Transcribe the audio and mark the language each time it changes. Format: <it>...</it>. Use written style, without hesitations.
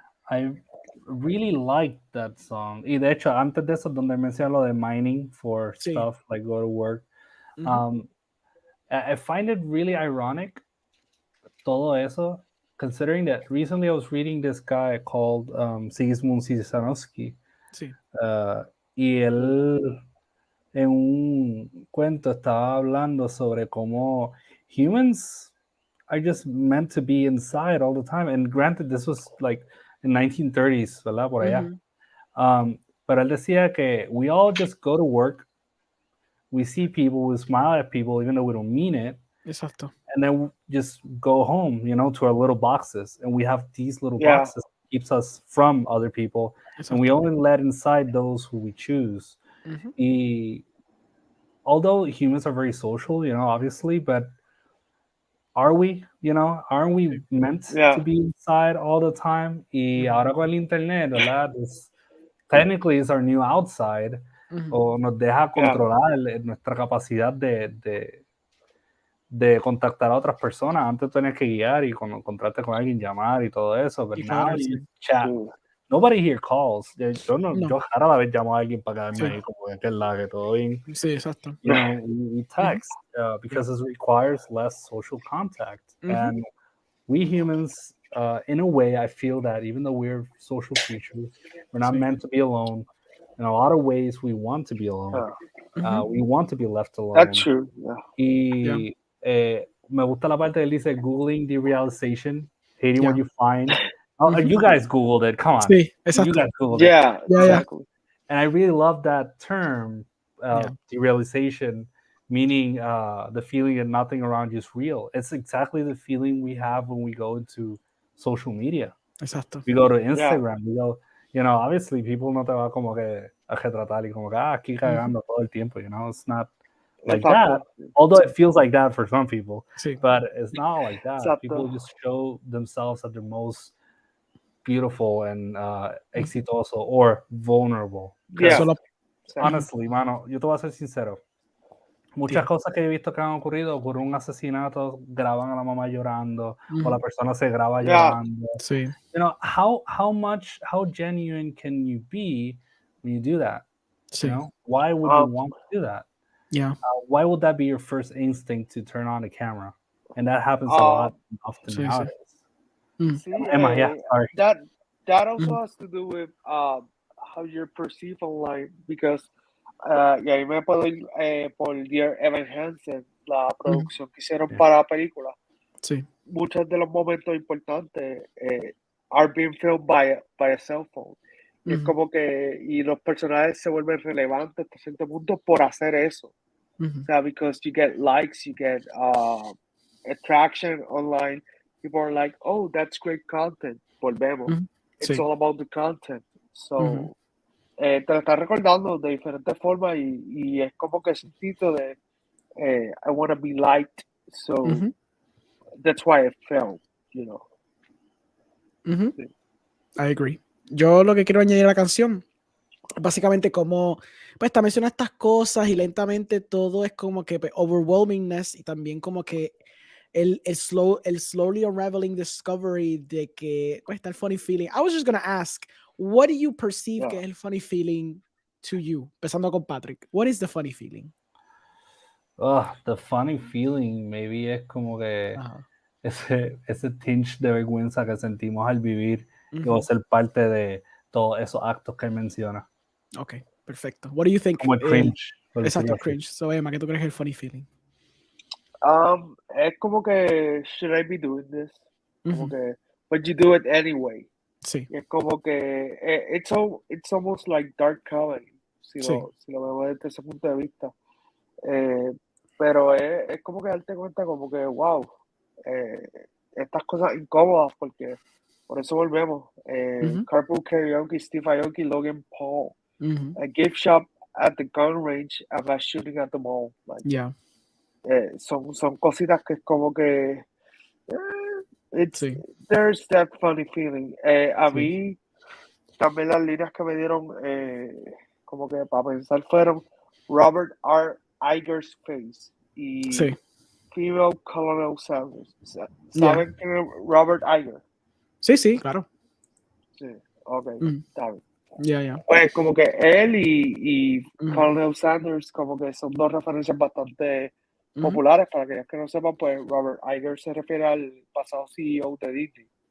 <en>I really liked that song.</en> <es>Y de hecho, antes de eso, donde menciona lo de</es> <en>mining for stuff like go to work, I find it really ironic,</en> <es>todo eso,</es> <en>considering that recently I was reading this guy called Sigismund Cinescritura.</en> <es>Y él, en un cuento, estaba hablando sobre cómo</es> <en>humans are just meant to be inside all the time. And granted, this was like in 1930s,</en> <es>¿verdad? Por allá. Pero él decía que</es> <en>we all just go to work, we see people, we smile at people, even though we don't mean it.</en> <es>Exacto.</es> <en>And then we just go home, you know, to our little boxes. And we have these little boxes that keeps us from other people.</en> <es>Exacto.</es> <en>And we only let inside those who we choose. Y although humans are very social, you know, obviously, but are we, you know, aren't we meant to be inside all the time?</en> <es>Y ahora con el internet, ¿verdad?</es> <en>Technically it's our new outside,</en> <es>o nos deja controlar nuestra capacidad de de contactar a otras personas. Antes tenías que guiar y cuando encontrarte con alguien, llamar y todo eso, pero</es> <en>now you chat. Nobody here calls.</en> <es>Yo rara la vez llamo a alguien para quedarme ahí como que es la que todo bien. Sí, exacto.</es> <en>You know, we text because it requires less social contact. And we humans, in a way, I feel that even though we're social creatures, we're not meant to be alone. In a lot of ways, we want to be alone. We want to be left alone. That's true.</en> <es>Y me gusta la parte que él dice,</es> <en>Googling the realization, hating what you find. You guys Googled it, come on.</en> <es>Sí, exacto.</es> <en>You guys Googled it. Exactly. And I really love that term, derealization, meaning the feeling that nothing around you is real. It's exactly the feeling we have when we go into social media.</en> <es>Exacto.</es> <en>We go to Instagram, we go, you know, obviously people</en> <es>no te va como que a retratar y como que, aquí cagando todo el tiempo,</es> <en>you know, it's not like that, although it feels like that for some people, but it's not like that. People just show themselves at their most beautiful and exitoso or vulnerable.</en> <es>Honestly, mano, yo te voy a ser sincero. Muchas cosas que he visto que han ocurrido por un asesinato, graban a la mamá llorando, o la persona se graba llorando. Sí.</es> <en>You know, how genuine can you be when you do that? You know, why would you want to do that? Yeah. Why would that be your first instinct to turn on the camera? And that happens a lot often nowadays. Sorry. That also has to do with how you're perceived online, because</en> <es>y ahí me puedo ir por Dear Evan Hansen, la producción que hicieron para la película. Sí. Muchos de los momentos importantes</es> <en>are being filmed by a cell phone.</en> <es>Y es como que, y los personajes se vuelven relevantes hasta cierto punto por hacer eso. O sea,</es> <en>because you get likes, you get attraction online. People are like, oh, that's great content.</en> <es>Volvemos.</es> <en>It's all about the content.</en> <es>So, te lo estás recordando de diferentes formas y es como que ese sentido de</es> <en>I want to be liked. So, that's why I felt, you know. Sí. I agree.</en> <es>Yo lo que quiero añadir a la canción, básicamente como, pues está mencionando estas cosas y lentamente todo es como que overwhelmingness y también como que el</es> <en>slowly unraveling discovery</en> <es>de que pues está el funny feeling.</es> <en>I was just gonna ask, what do you perceive</en> <es>que es el</es> <en>funny feeling to you?</en> <es>Empezando con Patrick.</es> <en>What is the funny feeling? The funny feeling maybe</en> <es>es como que ese tinge de vergüenza que sentimos al vivir o ser parte de todos esos actos que él menciona.</es> <en>Ok,</en> <es>perfecto.</es> <en>What do you think?</en> <es>Como el cringe. Exacto, cringe. So, Emma, ¿qué tú crees que es el funny feeling? Es como que,</es> <en>should I be doing this?</en> <es>Como que,</es> <en>but you do it anyway.</en> <es>Sí. Y es como que,</es> <en>it's almost like dark comedy,</en> <es>si lo vemos desde ese punto de vista. Pero es como que darte cuenta como que, wow, estas cosas incómodas, porque por eso volvemos.</es> <en>Carpool Karaoke, Steve Aoki, Logan Paul, a gift shop at the gun range, a mass shooting at the mall.</en> <es>Like, son cositas que es como que</es> <en>there's that funny feeling.</en> <es>A mí también las líneas que me dieron como que para pensar fueron Robert R.</es> <en>Iger's face y female Colonel Sanders.</en> <es>¿Saben quién es Robert Iger? Sí, claro. Sí, ok, está bien. Ya. Pues como que él y Colonel Sanders como que son dos referencias bastante populares. Para aquellos que no sepan, pues Robert Iger se refiere al pasado CEO de Disney.</es>